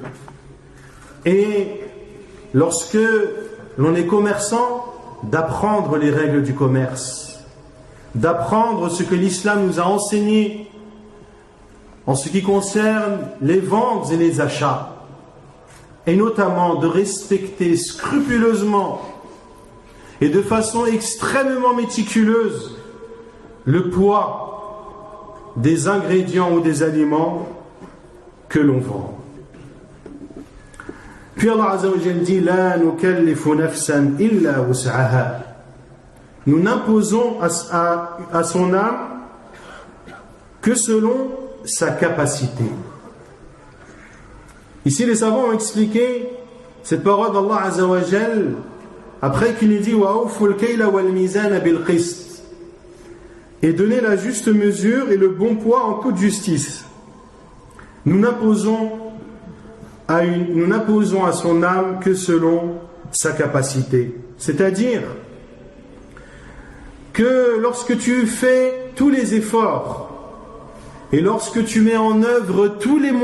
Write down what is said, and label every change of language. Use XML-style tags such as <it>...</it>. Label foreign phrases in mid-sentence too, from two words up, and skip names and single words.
<fr>Et lorsque l'on est commerçant, d'apprendre les règles du commerce, d'apprendre ce que l'islam nous a enseigné en ce qui concerne les ventes et les achats, et notamment de respecter scrupuleusement et de façon extrêmement méticuleuse le poids des ingrédients ou des aliments que l'on vend. Puis</fr> <ar>الله عز وجل</ar> <fr>dit</fr> <ar>لا نكلف نفسا إلا وسعها.</ar> <fr>Nous n'imposons à son âme que selon sa capacité. Ici les savants ont expliqué cette parole d'</fr> <ar>الله عز وجل</ar> <fr>après qu'il ait dit</fr> <ar>وأوفوا الكيل والميزان بالقسط,</ar> <fr>et donner la juste mesure et le bon poids en toute justice. Nous n'imposons à son âme que selon sa capacité. C'est-à-dire que lorsque tu fais tous les efforts et lorsque tu mets en œuvre tous les</fr>